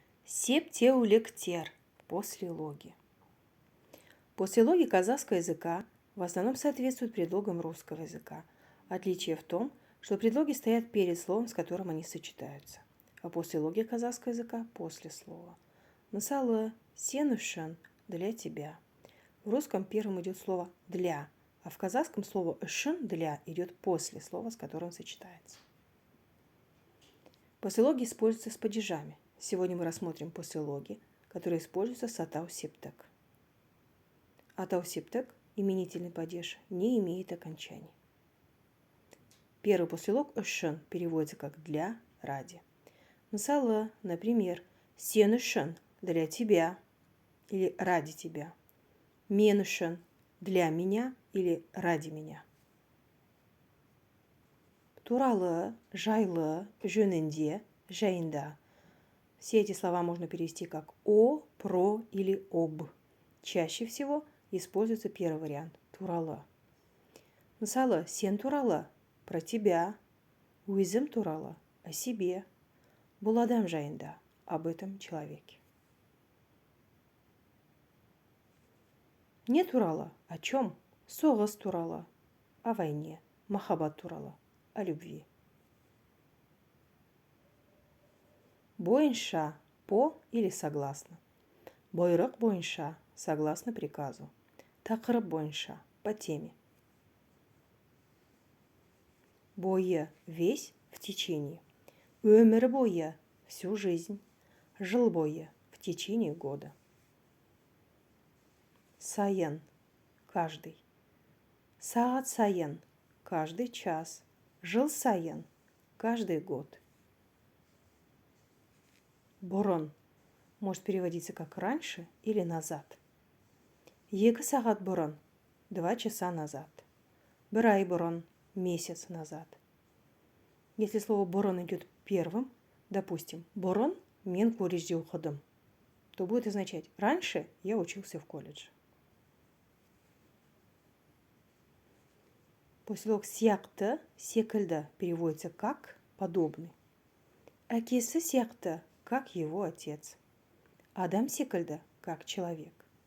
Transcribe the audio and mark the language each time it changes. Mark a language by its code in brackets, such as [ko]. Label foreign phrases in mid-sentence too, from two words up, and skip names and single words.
[kk] Септеулектер. Послелоги. [ru] Послелоги казахского языка в основном соответствуют предлогам русского языка. Отличие в том, что предлоги стоят перед словом, с которым они сочетаются. А послелоги казахского языка после слова. [kk] Мысалы, сен үшін – [ru] для тебя. В русском первым идет слово «для», а в казахском слово «үшін» – «для» идет после слова, с которым сочетается. Послелоги используются с падежами. Сегодня мы рассмотрим послелоги, которые используются с атау-септек. Атау-септек, именительный падеж, не имеет окончаний. Первый послелог «үшін» переводится как «для», «ради». [kk] Мысалы, например, «сен үшін» – [ru] «для тебя» или «ради тебя». [kk] «Мен үшін» – [ru] «для меня» или «ради меня». [kk] Туралы, жайлы, жөнінде, жайында. [ru] Все эти слова можно перевести как «о», «про» или «об». Чаще всего используется первый вариант – [kk] туралы. Мысалы, сен туралы – [ru] про тебя, [kk] өзім туралы – [ru] о себе, [kk] бұл адам жайында – [ru] об этом человеке. [kk] Не туралы – [ru] о чем? [kk] Соғыс туралы – [ru] о войне, [kk] махаббат туралы – [ru] о любви. Бойынша – по или согласно. [kk] Бұйрық бойынша – [ru] согласно приказу. [kk] Тақырып бойынша – [ru] по теме. Бойы – весь, в течение. [kk] Өмір бойы – [ru] всю жизнь. [kk] Жыл бойы – [ru] в течение года. [kk] Сайын – каждый. Сағат сайын – [ru] каждый час. [kk] Жыл сайын – [ru] каждый год. Бұрын может переводиться как раньше или назад. [kk] Екі сағат бұрын – [ru] 2 часа назад. [kk] Бір ай бұрын – [ru] месяц назад. Если слово бұрын идет первым, допустим, [kk] бұрын мен колледжде оқыдым, [ru] то будет означать раньше я учился в колледже. Послелог сияқты, секілді переводится как подобный. [kk] Әкесі сияқты, [ru] как его отец. [kk] Адам секілді, [ru] как человек.